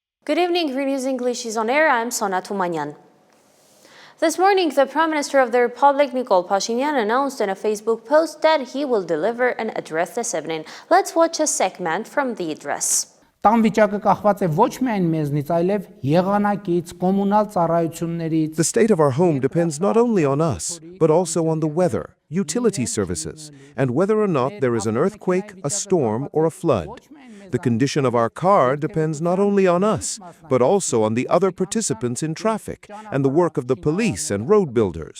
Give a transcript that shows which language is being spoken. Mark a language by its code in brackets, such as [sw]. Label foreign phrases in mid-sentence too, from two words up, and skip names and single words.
[en] Good evening, ReNEWS English is on air. I'm Sona Tumanyan. This morning, the Prime Minister of the Republic, Nikol Pashinyan, announced in a Facebook post that he will deliver an address this evening. Let's watch a segment from the address. [hy] Տան վիճակը կախված է ոչ միայն մեզնից, այլև եղանակից, կոմունալ ծառայություններից. [en] The state of our home depends not only on us, but also on the weather, utility services, and whether or not there is an earthquake, a storm, or a flood. The condition of our car depends not only on us, but also on the other participants in traffic and the work of the police and road builders.